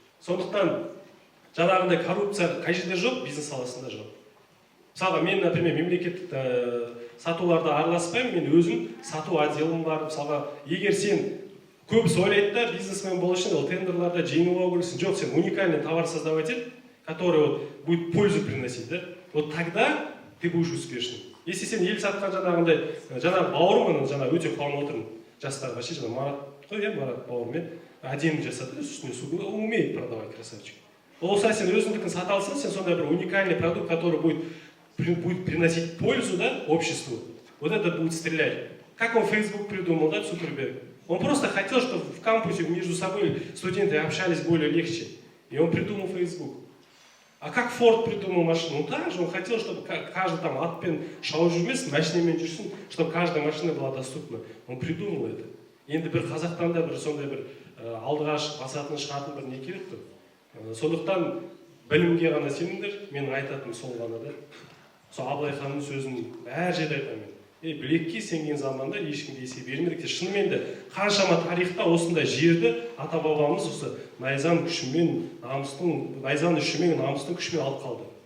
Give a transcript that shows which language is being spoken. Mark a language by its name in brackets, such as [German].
[Kazakh] Сондықтан жаңағындай коррупция қай жерде жоқ, бизнес саласында жоқ. Мысалға мен, например, мемлекеттік сатуларда араласпаймын, мен өзім сату отделым бар. Мысалға, егер сен көбісі ойлайды да, бизнесмен болу үшін ол тендерларда жеңіп алу керексің. Жоқ, сен [Russian] уникальный товар создавать ет, который будет пользу приносить, да? Вот тогда ты будешь успешным. [Kazakh] Если сен ел сатқан жаңағы бауырым, жаңағы өте қуанып отырмын жастарға, ше, жаңағы Марат қой, Марат бауырмен әдемі жасады, үстіне суды, [Russian] он умеет продавать, красавчик. [Kazakh] Ол сен өзіңдікін сата алсаң, сен сондай бір [Russian] уникальный продукт, который будет приносить пользу, да, обществу, вот это будет стрелять. Как он Facebook придумал, да, Цукерберг? Он просто хотел, чтобы в кампусе между собой студенты общались более легче. И он придумал Facebook. А как Ford придумал машину? Ну так же, он хотел, чтобы каждый там [Kazakh] атпен шауып жүрмесін, машинамен жүрсін, [Russian] чтобы каждая машина была доступна. Он придумал это. [Kazakh] Енді бір қазақтан да бір сондай бір алдыға басатын шығатын бір не керек қой. Сондықтан білімге ғана сеніңдер, менің айтатыным сол ғана да. Сол Абылай ханның сөзін әр жерде айтамын. Білекке сенген заманда ешкімге есе бермедік. Шынымен де қаншама тарихта осындай жерді ата-бабамыз осы найзан күшімен, найзан үшімен, намыстың күшімен алып қалды.